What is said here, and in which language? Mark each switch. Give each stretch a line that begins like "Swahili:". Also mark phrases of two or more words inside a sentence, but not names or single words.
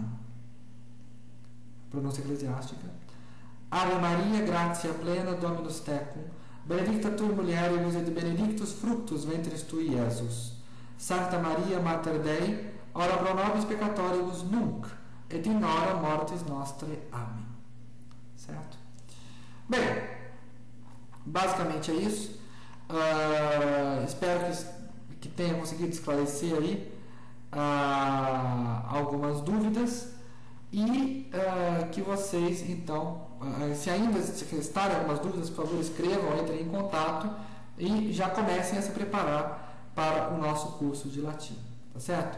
Portuguese: Pronúncia eclesiástica.
Latin: Ave Maria, gratia plena, Dominus tecum, benedicta tu in mulieribus, et benedictus fructus ventris tui, Iesus. Sancta Maria, Mater Dei, ora pro nobis peccatoribus, nunc et in hora mortis nostrae.
Portuguese: Amém. Certo? Bem, basicamente é isso. Espero que tenha conseguido esclarecer aí algumas dúvidas e que vocês, então, se ainda restarem algumas dúvidas, por favor, escrevam, entrem em contato e já comecem a se preparar para o nosso curso de latim, tá certo?